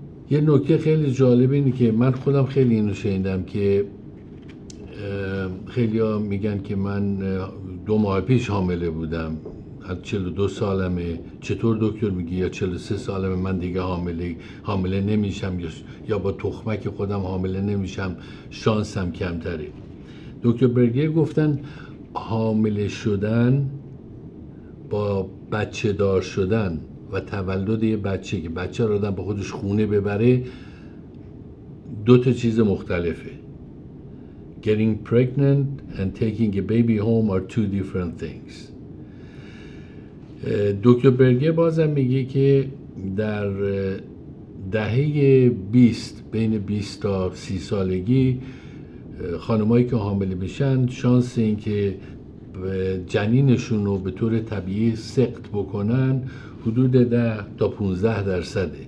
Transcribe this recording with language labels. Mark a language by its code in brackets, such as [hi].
[fa] یه نکته خیلی جالب اینه که من خودم خیلی اینو شنیدم که خیلی ها میگن که من 2 ماه پیش حامله بودم، 42 سالمه، چطور دکتر میگی؟ یا 43 سالمه من دیگه حامله نمیشم، یا با تخمک خودم حامله نمیشم، شانسم کمتره. دکتر برگر گفتن حامله شدن با بچه دار شدن و تولد یه بچه که بچه رو آدم با خودش خونه ببره دو تا چیز مختلفه. [en] Getting pregnant and taking a baby home are two different things. [fa] دکتر برگر بازم میگه که در دهه 20 بین 20 تا 30 سالگی خانمایی که حامله بشن شانس این که جنینشون رو به طور طبیعی سقط بکنن حدود 10 تا 15%.